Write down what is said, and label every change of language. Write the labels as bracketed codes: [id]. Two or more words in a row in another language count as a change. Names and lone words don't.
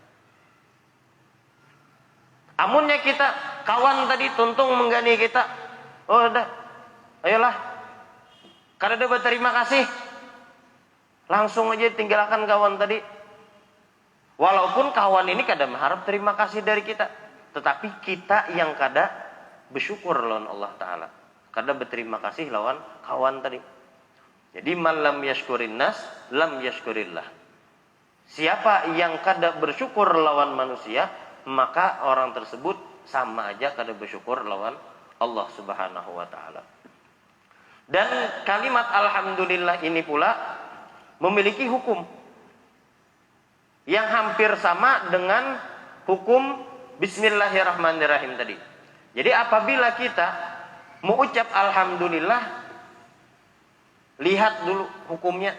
[bjn] Amunnya kita kawan tadi tuntung menggani kita, oh udah, ayolah, karena dia berterima kasih, langsung aja tinggalkan kawan tadi. Walaupun kawan ini kadang harap terima kasih dari kita, tetapi kita yang kada bersyukur lawan Allah Ta'ala, kada berterima kasih lawan kawan tadi. [ar] Jadi من لم يشكر الناس لم يشكر الله. [bjn] Siapa yang kada bersyukur lawan manusia, maka orang tersebut sama aja kada bersyukur lawan Allah [ar] سبحانه وتعالى. [id] Dan kalimat alhamdulillah ini pula memiliki hukum yang hampir sama dengan hukum bismillahirrahmanirrahim tadi. Jadi apabila kita mengucap alhamdulillah, lihat dulu hukumnya.